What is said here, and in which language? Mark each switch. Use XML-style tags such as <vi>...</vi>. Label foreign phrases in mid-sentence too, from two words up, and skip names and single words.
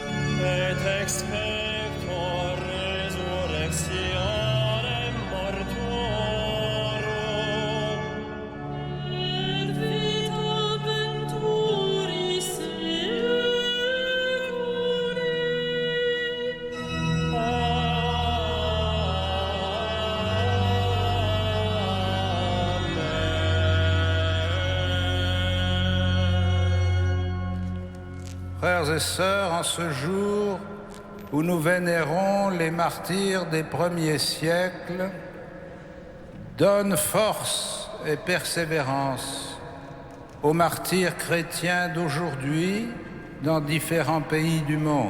<la>et expecto resurrectionem mortuorum, Et vita venturis seculi.</la> <fr>Frères et sœurs, en ce jour où nous vénérons les martyrs des premiers siècles, donne force et persévérance aux martyrs chrétiens d'aujourd'hui dans différents pays du monde.</fr>